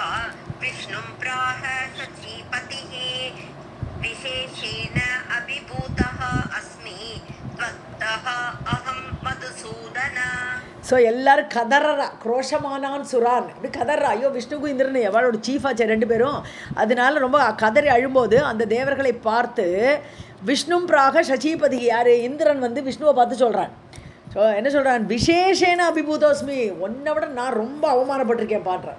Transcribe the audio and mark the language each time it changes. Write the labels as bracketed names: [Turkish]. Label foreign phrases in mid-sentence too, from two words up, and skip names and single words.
[Sanskrit] विष्णुं प्राह शचीपतिः विशेषेण अभिभूतः अस्मि त्वत्तः अहं मधुसूदन. [Tamil] ஸோ எல்லோரும் கதறா, [Sanskrit] क्रोशमानान् सुरान् [Tamil] அப்படி கதறா. ஐயோ விஷ்ணுக்கும் இந்திரன் எவ்வளோட சீஃபாச்சு 2 பேரும், அதனால ரொம்ப கதறி அழும்போது அந்த தேவர்களை பார்த்து [Sanskrit] विष्णुं प्राह शचीपतिः, [Tamil] யார்? இந்திரன் வந்து விஷ்ணுவை பார்த்து சொல்கிறான். ஸோ என்ன சொல்கிறான்? [Sanskrit] विशेषेण अभिभूतोऽस्मि, [Tamil] உன்னை விட நான் ரொம்ப அவமானப்பட்டிருக்கேன் பாடுறேன்.